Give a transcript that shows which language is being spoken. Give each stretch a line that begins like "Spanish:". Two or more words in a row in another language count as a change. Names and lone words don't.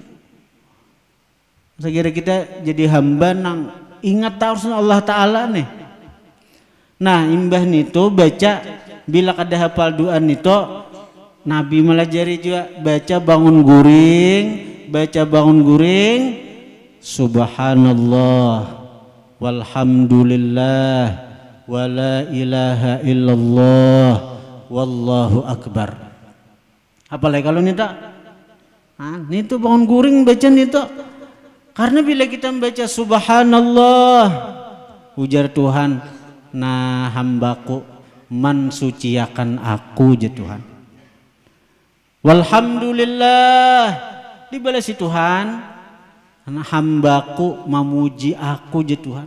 Banjar: Sekira kita jadi hamba nang ingat terus Allah Ta'ala nih. Nah, imbah nito baca bila kada hafal doa nito, Nabi melajari juga baca bangun guring,
Arabic: سبحان الله والحمد لله ولا إله إلا الله والله أكبر.
Banjar: Apalagi kalau nito, nito bangun guring baca nito. Karena bila kita membaca subhanallah, ujar Tuhan, nah hambaku mensuciakan aku je Tuhan. Walhamdulillah, dibalas si Tuhan, nah hambaku memuji aku je Tuhan.